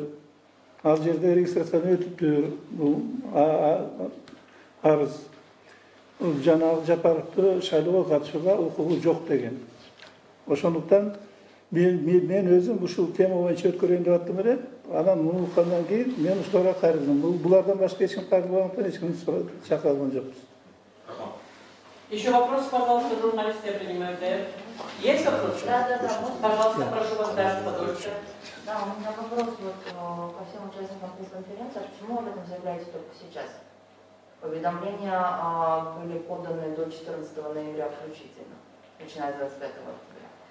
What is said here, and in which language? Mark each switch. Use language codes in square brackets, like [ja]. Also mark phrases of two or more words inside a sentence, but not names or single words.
[ky] Ал жерде регистрациядан өтүптүр. Бул арыз жанагы Жапаровду шайлоого катышууга укугу жок деген. Ошондуктан мен өзүм ушул тема боюнча өткөрөйүн деп аттым эле. Анан муну уккандан кийин мен ушуларга кайрылдым. Булардан башка эч ким кайрылбагандыктан эч кимди чакыра алган жокпуз. [ru] Еще вопрос, пожалуйста, журналисты, я принимаю. Есть вопросы? Да. Пожалуйста, прошу вас, Даша Подольская. Да, у меня вопрос ко всем участникам пресс-конференции. Почему об этом заявляете только сейчас? Поведомления были поданы до 14 ноября включительно, начиная с 25 октября.